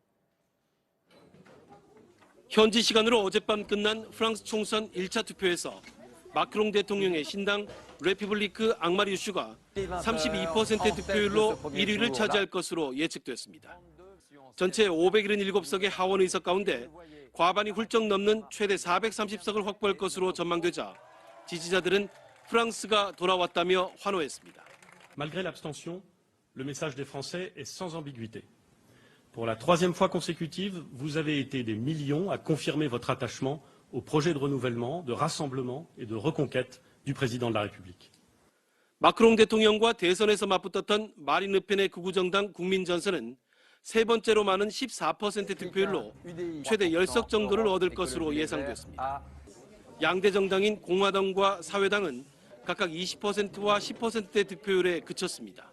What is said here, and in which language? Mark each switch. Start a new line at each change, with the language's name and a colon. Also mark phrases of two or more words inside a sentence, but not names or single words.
Korean: 현지 시간으로 어젯밤 끝난 프랑스 총선 1차 투표에서 마크롱 대통령의 신당 레피블리크 앙마리우슈가 32%의 득표율로 1위를 차지할 것으로 예측됐습니다. 전체 577석의 하원 의석 가운데 과반이 훌쩍 넘는 최대 430석을 확보할 것으로 전망되자 지지자들은 프랑스가 돌아왔다며 환호했습니다.
French: Malgré l'abstention, le message des Français est sans ambiguïté. Pour la troisième fois consécutive, vous avez été des millions à confirmer votre attachement au projet de renouvellement, de rassemblement et de reconquête du président de la République.
Korean: 마크롱 대통령과 대선에서 맞붙었던 마린 르펜의 극우정당 국민전선은 세 번째로 많은 14% 득표율로 최대 10석 정도를 얻을 것으로 예상됐습니다. 양대 정당인 공화당과 사회당은 각각 20%와 10%의 득표율에 그쳤습니다.